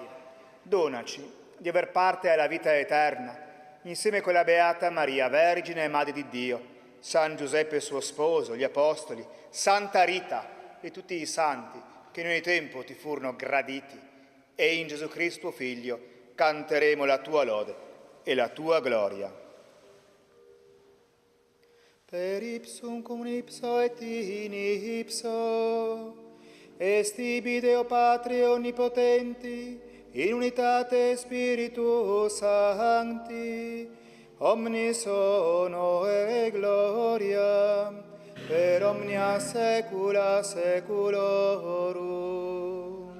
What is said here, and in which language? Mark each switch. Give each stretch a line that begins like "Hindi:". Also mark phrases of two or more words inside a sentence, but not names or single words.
Italian: Donaci di aver parte alla vita eterna, insieme con la Beata Maria, Vergine e Madre di Dio, San Giuseppe suo sposo, gli Apostoli, Santa Rita e tutti i santi che in ogni tempo ti furono graditi, e in Gesù Cristo, Figlio, canteremo la tua lode e la tua gloria.
Latin: Per ipsum cum ipso et in ipso, est ibi Deo Patri Onnipotenti, in unitate Spiritus Sancti, omnis honor e gloria, per omnia saecula saeculorum.